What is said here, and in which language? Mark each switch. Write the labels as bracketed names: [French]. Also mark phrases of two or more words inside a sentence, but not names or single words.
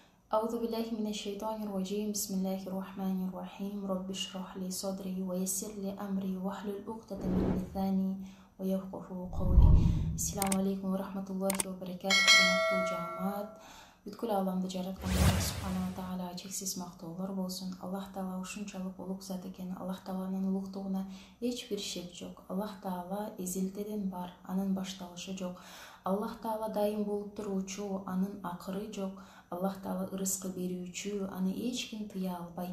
[Arabic] أعوذ بالله من الشيطان الرجيم بسم الله الرحمن الرحيم رب اشرح لي صدري ويسر لي أمري واحلل عقدة من لساني ويفقهوا قولي. السلام عليكم ورحمة الله وبركاته. [Kyrgyz] Hurmatly жамаат, бүткүл аламды жараткан Аллах [Arabic] سبحانه وتعالى [Kyrgyz] чексиз мактоолор болсун. Аллах таала ушунчалык улук зат экен. Аллах тааланын улуктугуна эч бир шек жок. Аллах таала эзелтеден бар, анын башталышы жок. Аллах таала дайым болуп туруучу, анын акыры жок. Аллах таала ырыскы берүүчү, аны эч ким тыя албайт.